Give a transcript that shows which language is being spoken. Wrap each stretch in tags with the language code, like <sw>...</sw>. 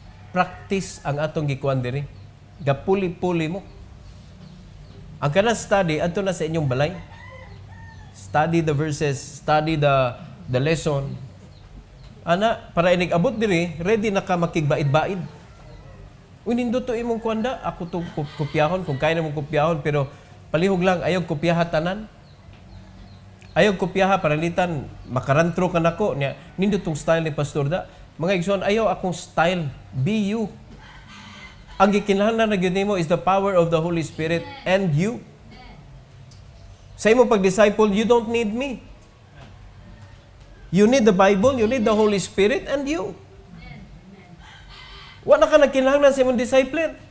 <ceb>Practice ang atong gikuan diri. Gapuli-puli mo. Ang kana study adto na sa inyong balay.</ceb> <en>Study the verses, study the lesson.</en> <ceb>Ana, para inig abot diri, ready na ka makigbaid-baid. Unindo to imong kuanda, ako to kopyahon, kung kaya namong kopyahon, pero palihog lang, ayaw kopyaha tanan. Ayaw kopyaha, paralitan, makarantro ka nako. Nindo tong style ni Pastor Da. Mga igsoon, ayaw akong style. Be you.</ceb> <en>Ang gikinahanglan na gyud nimo is the power of the Holy Spirit and you. Sa imong pag-disciple, you don't need me. You need the Bible, you need the Holy Spirit, and you.</en> <ceb>Wala ka nagkinahanglan sa imong discipler.</ceb>